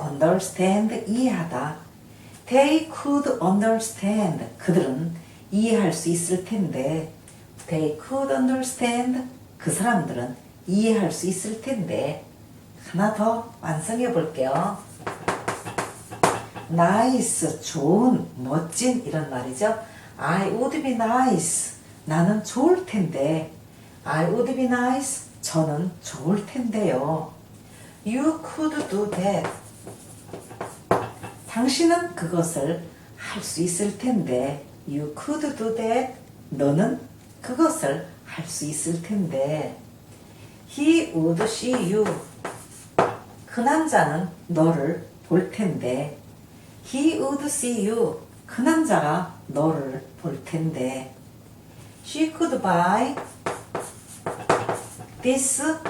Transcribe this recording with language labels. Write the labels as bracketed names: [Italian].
[Korean] understand 이해하다. [English] they could understand [Korean] 그들은 이해할 수 있을 텐데 they could understand 그 사람들은 이해할 수 있을 텐데 하나 더 완성해 볼게요. nice 좋은 멋진 이런 말이죠. [English] I would be nice [Korean] 나는 좋을 텐데 [English] I would be nice [Korean] 저는 좋을 텐데요. [English] You could do that [Korean] 당신은 그것을 할 수 있을 텐데 You could do that 너는 그것을 할 수 있을 텐데 [English] He would see you [Korean] 그 남자는 너를 볼 텐데 He would see you 그 남자가 너를 볼 텐데 [English] She could buy this